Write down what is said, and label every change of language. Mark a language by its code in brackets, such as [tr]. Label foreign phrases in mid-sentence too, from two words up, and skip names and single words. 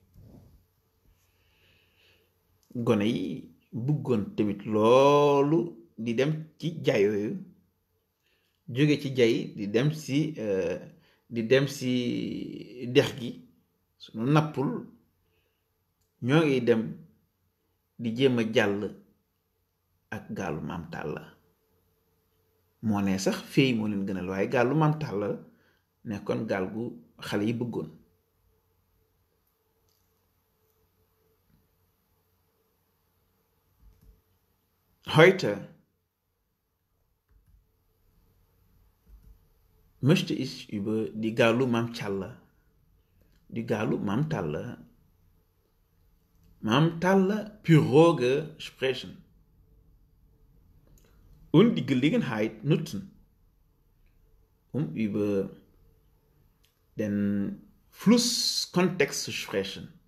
[wo] gone yi bëggoon tamit loolu di dem ci jaay yooyu jóge ci jaay di dem si dex gi suñu nappul ñoo ngi dem di jéem a jàll ak gaalu Maam Talla moo ne sax féey moo leen gënal waaye gaalu Maam Talla nekkoon gaal gu xale yi bëggoon. [de] Heute möchte ich über die Galu Maam Talla Pirogue sprechen und die Gelegenheit nutzen, um über den Flusskontext zu sprechen.